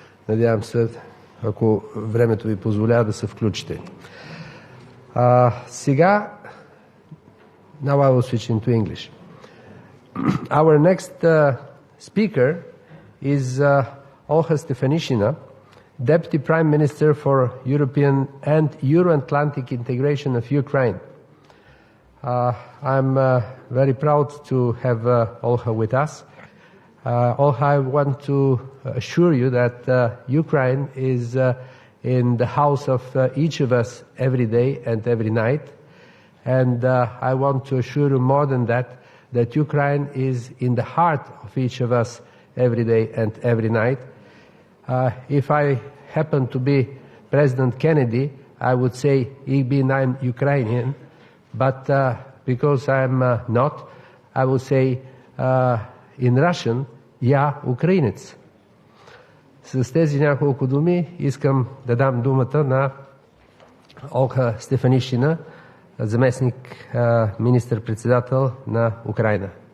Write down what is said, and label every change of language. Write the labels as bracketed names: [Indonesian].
[Bulgarian] Надявам се, ако времето ви позволява, да се включите. Сега, [English] now I will switch into English. Our next speaker is Olha Stefanishina, Deputy Prime Minister for European and Euro-Atlantic Integration of Ukraine. I'm very proud to have Olha with us. Olha, I want to assure you that Ukraine is in the house of each of us every day and every night. And I want to assure you more than that Ukraine is in the heart of each of us every day and every night. If I happen to be President Kennedy, I would say, [German] ich bin ein [English] Ukrainian. But because I'm not, I will say in Russian, [Russian] я украинец. [Bulgarian] С тези няколко думи искам да дам думата на Олха Стефанишина, заместник министър-председател на Украина.